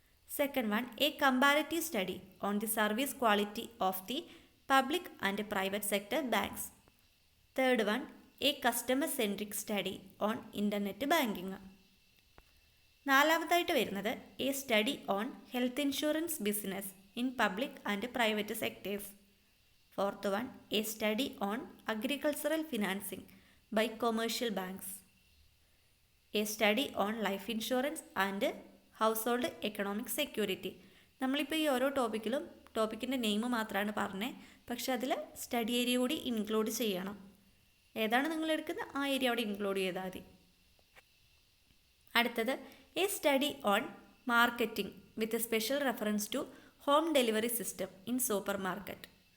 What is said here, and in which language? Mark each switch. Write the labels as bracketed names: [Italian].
[Malayalam] Second one, A comparative study on the service quality of the public and private sector banks. Third one, A customer centric study on internet banking. നാലാമതായിട്ട് വരുന്നത് A study on health insurance business in public and private sectors. [English] Fourth one, a study on agricultural financing by commercial banks. A study on life insurance and household economic security. [Malayalam] നമ്മളിപ്പോൾ ഈ ഓരോ ടോപ്പിക്കിൻ്റെ name മാത്രമാണ് പറഞ്ഞത്, പക്ഷെ അതിൽ study area കൂടി include ചെയ്യണം. ഏതാണ് നിങ്ങൾ എടുക്കുന്നത് ആ ഏരിയ അവിടെ ഇൻക്ലൂഡ് ചെയ്താൽ മതി. അടുത്തത്, A study on marketing with special reference to home delivery system in super market.